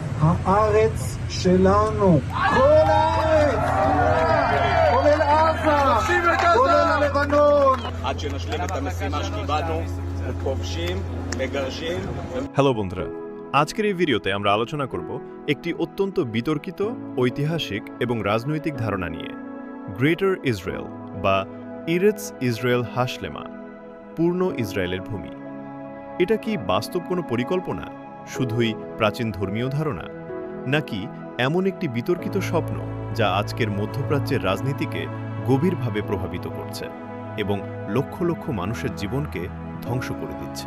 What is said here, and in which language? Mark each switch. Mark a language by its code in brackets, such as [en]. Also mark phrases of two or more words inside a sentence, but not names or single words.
[he] הארץ שלנו, כל הארץ, כולל עזה, כולל הלבנון. עד שנשלים את המשימה שקיבלנו, אנחנו כובשים, מגרשים. [bn] হ্যালো বন্ধুরা, আজকের এই ভিডিওতে আমরা আলোচনা করব একটি অত্যন্ত বিতর্কিত ঐতিহাসিক এবং রাজনৈতিক ধারণা নিয়ে, গ্রেটার ইসরায়েল বা [he] ארץ ישראל השלמה, [bn] পূর্ণ ইসরায়েলের ভূমি। এটা কি বাস্তব কোনো পরিকল্পনা, শুধুই প্রাচীন ধর্মীয় ধারণা, নাকি এমন একটি বিতর্কিত স্বপ্ন যা আজকের মধ্যপ্রাচ্যের রাজনীতিকে গভীরভাবে প্রভাবিত করছে এবং লক্ষ লক্ষ মানুষের জীবনকে ধ্বংস করে দিচ্ছে?